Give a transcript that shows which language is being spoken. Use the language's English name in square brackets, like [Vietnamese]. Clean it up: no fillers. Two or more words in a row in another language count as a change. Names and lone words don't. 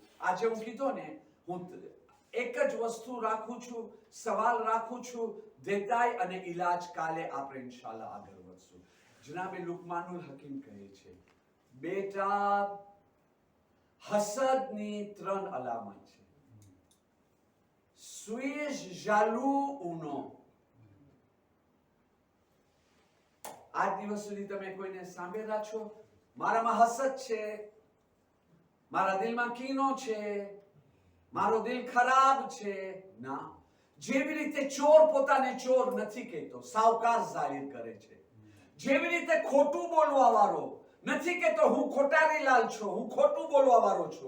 [Gujarati] આજે હું કીધો ને, હું એક જ વસ્તુ રાખું છું, સવાલ રાખું છું, દેતાઈ અને ઈલાજ કાલે આપણે ઇન્શાઅલ્લાહ આગળ વધશું. જનાબે લુકમાનુલ હકીમ કહે છે, બેટા હસદની 3 અલામત છે. [French] suis jaloux ou non? [Gujarati] આજ દિવસ સુધી તમે કોઈને સાંભળ્યા છો મારામાં હસદ છે, મારા દિલમાં કીનો છે, મારો દિલ ખરાબ છે? ના. જેવી રીતે ચોર પોતાને ચોર નથી કહેતો, સાવકાર જાહેર કરે છે, જેવી રીતે ખોટું બોલવા વાળો નથી કહેતો હું ખોટારીલાલ છું, હું ખોટું બોલવા વાળો છું.